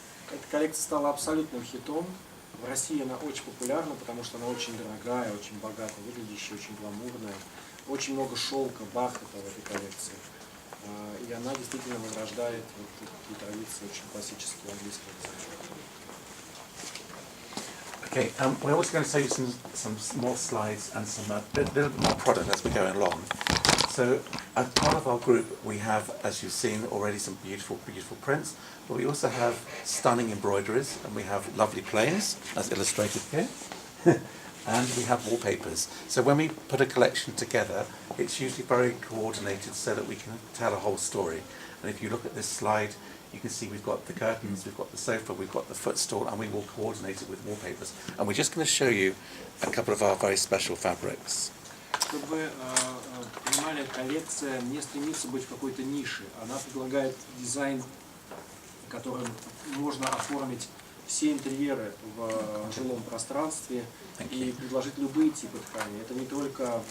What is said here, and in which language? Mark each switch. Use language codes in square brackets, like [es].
[ru] Эта коллекция стала абсолютным хитом. В России она очень популярна, потому что она очень дорогая, очень богато выглядящая, очень гламурная. Очень много шелка, бархата в этой коллекции. И она действительно возрождает вот такие традиции очень классические английского дизайна. [en] Okay, we're also going to show you some more slides and some little bit more product as we're going along. So, as part of our group, we have, as you've seen already, some beautiful, beautiful prints, but we also have stunning embroideries, and we have lovely planes, as illustrated here, and we have wallpapers. So when we put a collection together, it's usually very coordinated so that we can tell a whole story. And if you look at this slide, you can see we've got the curtains, we've got the sofa, we've got the footstool, and we will coordinate it with wallpapers. And we're just going to show you a couple of our very special fabrics. [ru] Чтобы вы понимали, коллекция не стремится быть в какой-то нише. Она предлагает дизайн, которым можно оформить все интерьеры в жилом пространстве и предложить любые типы ткани. Это не только...